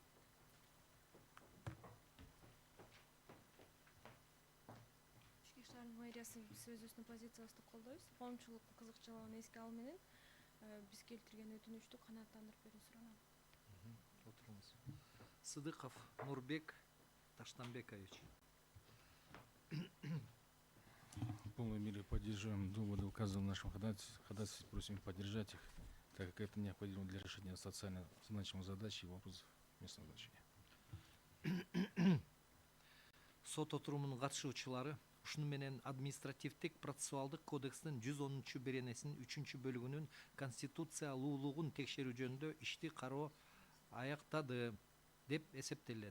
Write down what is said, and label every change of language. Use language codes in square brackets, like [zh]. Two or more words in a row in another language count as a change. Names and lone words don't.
[ky] Ички иштер мэриясы биз өзүбүздүн позициябызды колдойбуз. Коомчулук кызыкчылыгын эске алуу менен биз келтирген өтүнүчтү канааттандырып берүү суранам. [kk] Отырыңыз. Сыдыков Нурбек Таштанбекович. [ru] В полной мере поддерживаем доводы, указанные в нашем ходатайстве, просим поддержать их, так как это необходимо для решения социально значимых задач и вопросов местного значения. [ky] Сот отурумунун катышуучулары ушуну менен административдик процессуалдык кодекстин 110 беренесинин 3 бөлүгүнүн конституциялуулугун текшерүү жөнүндө ишти кароо аяктады деп эсептелет.